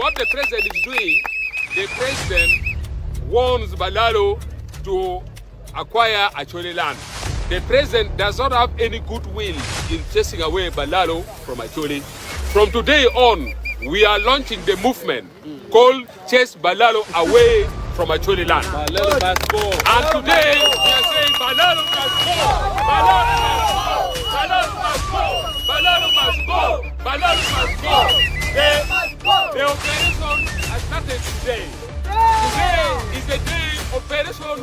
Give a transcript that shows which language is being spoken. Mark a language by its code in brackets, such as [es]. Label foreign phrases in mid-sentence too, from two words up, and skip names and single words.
[en] what the president is doing. The president wants Balalu to acquire Acholi land. The president does not have any goodwill in chasing away Balalu from Acholi. From today on, we are launching the movement called Chase Balalu Away from Acholi land. Balalu must go. And today, we are saying Balalu must go! Balalu must go! Balalu must go! Balalu must go! Balalu must go! The operation has started today. Today is the day operation.